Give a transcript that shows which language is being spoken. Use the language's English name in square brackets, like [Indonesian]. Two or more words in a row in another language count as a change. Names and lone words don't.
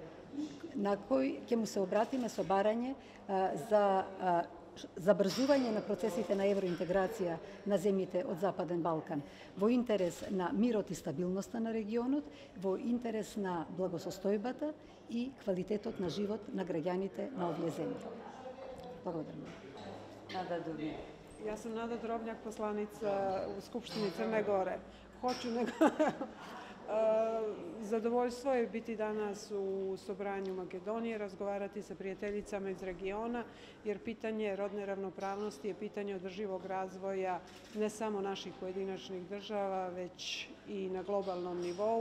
[Macedonian] на кој ќе му се обратиме со барање за забрзување на процесите на евроинтеграција на земјите од Западен Балкан, во интерес на мирот и стабилноста на регионот, во интерес на благосостојбата и квалитетот на живот на граѓаните на овие земји. Благодарам. [Serbian] Nada Dubnjak. Ja sam Nada Drobnjak, poslanica u Skupštini Crne Gore. Hoću nego... Zadovoljstvo je biti danas u Sobranju Makedonije, razgovarati sa prijateljicama iz regiona, jer pitanje rodne ravnopravnosti je pitanje održivog razvoja ne samo naših pojedinačnih država, već i na globalnom nivou,